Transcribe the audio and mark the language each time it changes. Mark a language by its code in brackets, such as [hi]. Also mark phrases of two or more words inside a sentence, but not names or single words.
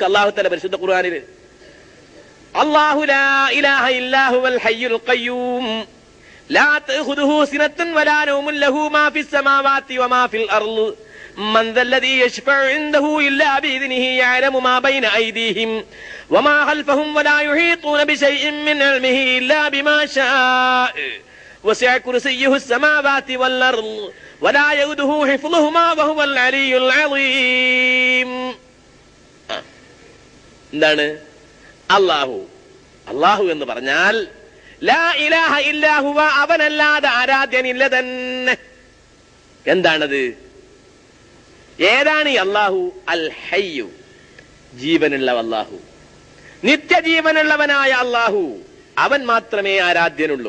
[ml] അള്ളാഹു തആല പരിശുദ്ധ ഖുർആനിൽ [ar] الله لا إله إلا هو الحي القيوم لا تأخذه سنة ولا نوم له ما في السماوات وما في الأرض من ذا الذي يشفع عنده إلا بإذنه يعلم ما بين أيديهم وما خلفهم ولا يحيطون بشيء من علمه إلا بما شاء وسع كرسيه السماوات والأرض ولا يؤوده حفظهما وهو العلي العظيم. [ml] എന്താണ് അല്ലാഹു എന്ന് പറഞ്ഞാൽ [ar] لا إله إلا هو, [ml] അവനല്ലാതെ ആരാധ്യനില്ല തന്നെ. എന്താണത്? ഏതാണ് ഈ അല്ലാഹു? [ar] الحي, [ml] ജീവനുള്ള അല്ലാഹു, നിത്യജീവനുള്ളവനായ അല്ലാഹു, അവൻ മാത്രമേ ആരാധ്യനുള്ളൂ.